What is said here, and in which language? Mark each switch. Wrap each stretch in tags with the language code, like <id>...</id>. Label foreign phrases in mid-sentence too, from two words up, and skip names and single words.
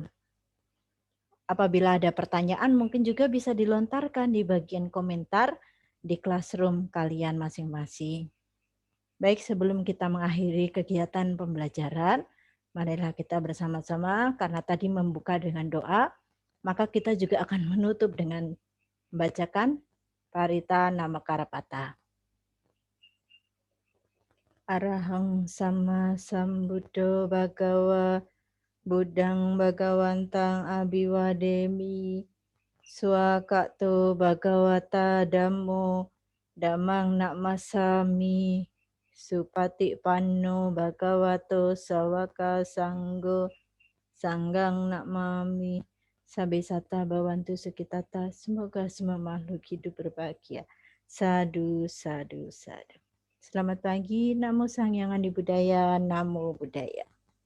<id>Apabila ada pertanyaan mungkin juga bisa dilontarkan di bagian komentar di Classroom kalian masing-masing. Baik, sebelum kita mengakhiri kegiatan pembelajaran, marilah kita bersama-sama karena tadi membuka dengan doa, maka kita juga akan menutup dengan membacakan Parita Namakarapata.</id> <pi>Arahang sama sambuddho bhagawa buddhang bhagawantang abiwademi swakato bhagawata dhammo dhammang nakmasami supati panno bhagavato sawaka sanggo sanggang nakmami sabesata bawantu sukitata.</pi> <id>Semoga semua makhluk hidup berbahagia.</id> <pi>Sadu, sadu, sadu.</pi> <id>Selamat pagi,</id> <pi>Namo Sang Hyang Adi Budaya, Namo Buddhaya.</pi>